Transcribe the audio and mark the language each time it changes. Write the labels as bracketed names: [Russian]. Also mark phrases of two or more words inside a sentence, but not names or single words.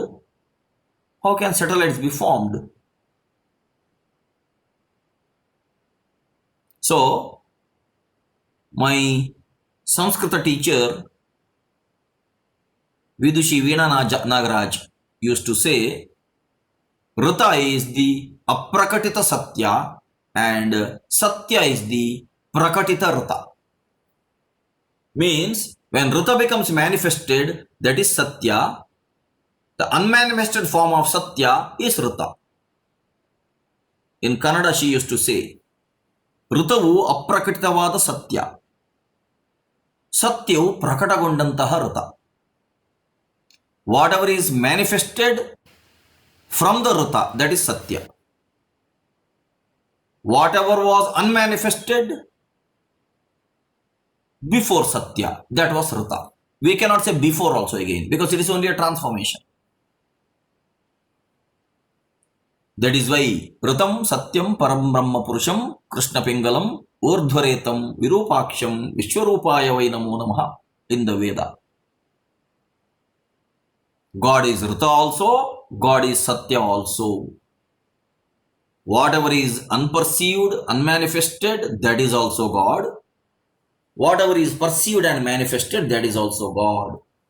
[English] How can satellites be formed? So, my Sanskrit teacher, Vidushi Veena Nagaraj, used to say, Rita is the aprakatita Satya and Satya is the prakatita Rita. Means, when Rita becomes manifested, that is Satya. The unmanifested form of Satya is Rita. In Kannada, she used to say, [Kannada] ಋತವು ಅಪ್ರಕಟಿತವಾದ ಸತ್ಯ. ಸತ್ಯವು ಪ್ರಕಟಗೊಂಡಂತಹ ಋತ. [English] Whatever is manifested from the Rita, that is Satya. Whatever was unmanifested before Satya, that was Rita. We cannot say before also again, because it is only a transformation. That is why [Sanskrit] ऋतं सत्यं परं ब्रह्म पुरुषं कृष्ण पिङ्गलम् ऊर्ध्वरेतं विरूपाक्षं विश्वरूपाय वै नमो नमः [English] in the Veda. God is Rita also, God is Satya also. Whatever is unperceived, unmanifested, that is also God. Whatever is perceived and manifested, that is also God.